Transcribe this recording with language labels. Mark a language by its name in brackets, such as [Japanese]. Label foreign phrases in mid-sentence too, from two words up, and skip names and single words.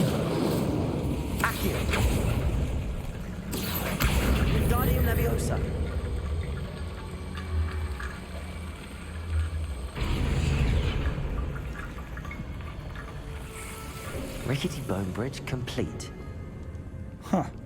[English] Accio. Wingardium Leviosa. Rickety bone bridge complete. Huh.